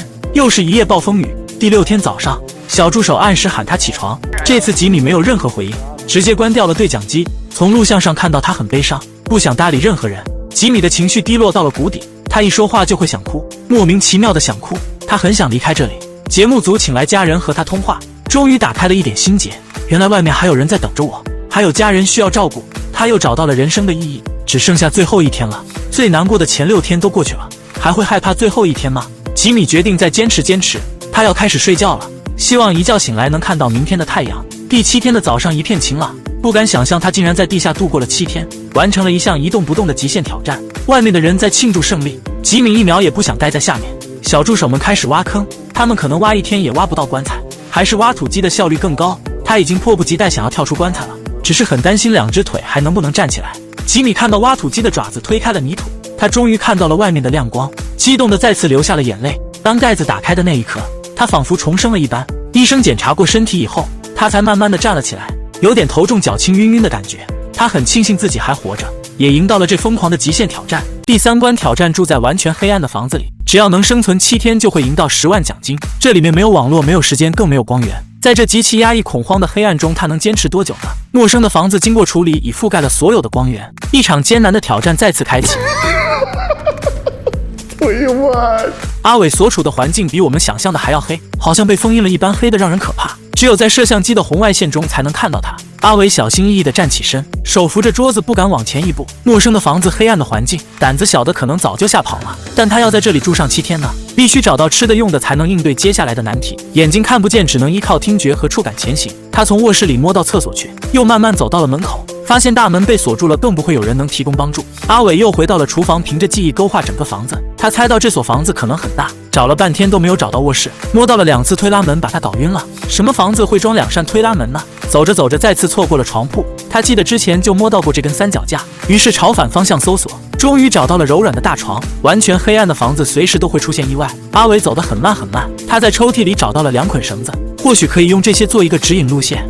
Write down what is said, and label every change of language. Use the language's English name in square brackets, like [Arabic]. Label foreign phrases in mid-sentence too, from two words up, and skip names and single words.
[Chinese] 又是一夜暴風雨。第6天早上，小助手按時喊他起床，這次吉米沒有任何回應，直接關掉了對講機。從錄像上看到他很悲傷，不想搭理任何人。吉米的情緒低落到了谷底，他一說話就會想哭，莫名其妙的想哭。他很想離開這裡。節目組請來家人和他通話，終於打開了一點心結，原來外面還有人在等着我，還有家人需要照顧。他又找到了人生的意義，只剩下最後1天了。最難過的前6天都過去了，還會害怕最後1天嗎？吉米決定再堅持，他要開始睡覺了，希望一覺醒來能看到明天的太陽。第7天的早上一片晴朗，不敢想象他竟然在地下度過了7天，完成了一項一動不動的極限挑戰。外面的人在慶祝勝利，吉米1秒也不想待在下面。小助手們開始挖坑，他們可能挖1天也挖不到棺材，還是挖土機的效率更高。他已經迫不及待想要跳出棺材了，只是很擔心2隻腿還能不能站起來。吉米看到挖土機的爪子推開了泥土，他終於看到了外面的亮光，激動地再次流下了眼淚。當蓋子打開的那一刻，他仿佛重生了一般。醫生檢查過身體以後，他才慢慢地站了起來，有點頭重腳輕暈暈的感覺。他很慶幸自己還活着， 也贏到了這瘋狂的極限挑戰。第3關挑戰住在完全黑暗的房子裡，只要能生存7天就會贏到10萬獎金。這裡面沒有網絡，沒有時間，更沒有光源。在這極其壓抑恐慌的黑暗中，他能堅持多久呢？陌生的房子經過處理，已覆蓋了所有的光源。一場艱難的挑戰再次開啟。阿偉所處的環境比我們想象的還要黑，好像被封印了一般，黑得讓人可怕。只有在攝像機的紅外線中才能看到他。阿偉小心翼翼地站起身，手扶着桌子，不敢往前一步。陌生的房子，黑暗的環境，膽子小的可能早就嚇跑了。但他要在這裡住上7天呢，必須找到吃的用的，才能應對接下來的難題。眼睛看不見，只能依靠聽覺和觸感前行。他從臥室裡摸到廁所去，又慢慢走到了門口，發現大門被鎖住了，更不會有人能提供幫助。阿偉又回到了廚房，憑着記憶勾畫整個房子。他猜到這所房子可能很大，找了半天都沒有找到臥室，摸到了2次推拉門，把他搞暈了。什麼房子會裝2扇推拉门呢？走着走着，再次錯過了床鋪。他記得之前就摸到過這根3腳架，於是朝反方向搜索，終於找到了柔軟的大床。完全黑暗的房子，隨時都会出现意外。阿偉走得很慢很慢，他在抽屜裡找到了2捆繩子，或許可以用這些做一個指引路線。